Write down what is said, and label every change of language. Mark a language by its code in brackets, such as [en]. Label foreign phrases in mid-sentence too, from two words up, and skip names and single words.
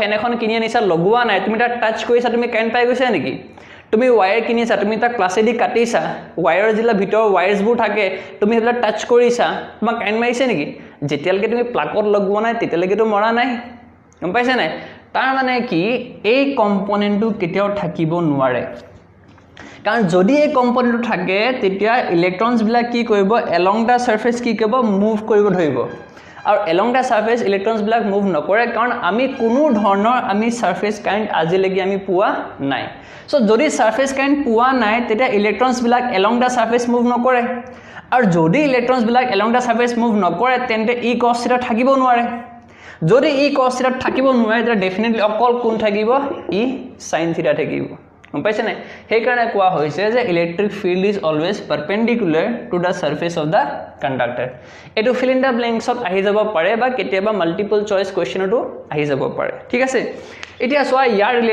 [as] ফেন এখন কিনি আনিছা লগোৱা নাই তুমি তাত টাচ কৰিছা তুমি কাৰেন্ট পাই গৈছা নেকি তুমি ওয়্যাৰ কিনিছা তুমি তা ক্লাছেদি কাটিছা ওয়্যাৰৰ জিলা ভিতৰ ওয়্যাৰছবোৰ থাকে তুমি হেলা টাচ কৰিছা তোমাক কাৰেন্ট মাৰিছে নেকি যেতিয়ালৈকে তুমি প্লাগত লগোৱা নাই তেতিয়ালৈকে তো মৰা নাই গম পাইছা নাই তাৰ মানে কি এই কম্পোনেন্টটো কেতিয়াও থাকিব নোৱাৰে কাৰণ যদি এই কম্পোনেন্টটো থাকে তেতিয়া ইলেক্ট্ৰনছ বিলাক কি কৰিব [en] along the surface [as] কি কৰিব মুভ কৰিব ধৰিব আৰু along the surface ইলেক্ট্ৰনছ বিলাক মুভ নকৰে কাৰণ আমি কোনো ধৰণৰ আমি [en] surface current [as] আজিলৈকে আমি পোৱা নাই সো যদি [en] surface current [as] পোৱা নাই তেতিয়া ইলেক্ট্ৰনছ বিলাক [en] along the surface [as] মুভ নকৰে আৰু যদি ইলেক্ট্ৰনছ বিলাক [en] along the surface [as] মুভ নকৰে তেন্তে ই cos থিটা থাকিব নোৱাৰে যদি ই cos থিটা থাকিব নোৱাৰে তেতিয়া ডেফিনেটলি অকল কোন থাকিব ই sin থিটা থাকিব গম পাইছে নাই সেই কাৰণে কোৱা হৈছে যে [en] electric field is always perpendicular to the surface of the conductor [as] এটো [en] fill in the blanksত [as] আহি যাব পাৰে বা কেতিয়াবা [en] multiple choice questionটো [as] আহি যাব পাৰে ঠিক আছে এতিয়া সোয়া ইয়াৰ